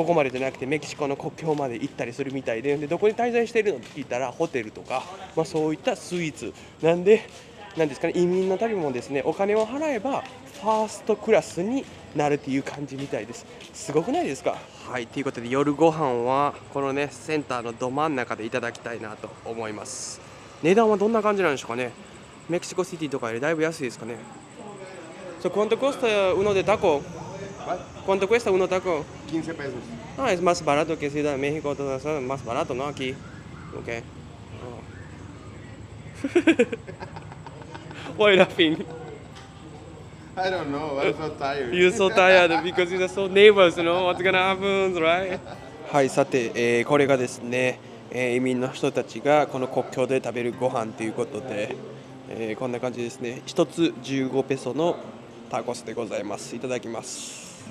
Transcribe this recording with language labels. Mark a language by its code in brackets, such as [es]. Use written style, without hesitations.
[ja] じゃなくてメキシコの国境まで行ったりするみたいで、どこに滞在しているのって聞いたらホテルとか、そういったスイーツなんで、なんですかね、移民の旅もですねお金を払えばファーストクラスになるっていう感じみたいです。すごくないですか？はい、ということで夜ご飯はこのねセンターのど真ん中でいただきたいなと思います。値段はどんな感じなんでしょうかね。メキシコシティとかよりだいぶ安いですかね。 [es] ¿Cuánto cuesta uno de taco? ¿Cuánto cuesta uno taco? 15 pesos. Ah, es más barato que Ciudad de México, todo eso es más barato, ¿no? Aquí. Ok. [en] Why laughing? I don't know, I'm so tired. You're so tired because you're so nervous, you know what's gonna happen, right? [ja] はい、さて、これがですね、移民の人たちがこの国境で食べるご飯ということで、こんな感じですね。一つ15ペソのタコスでございます。いただきます。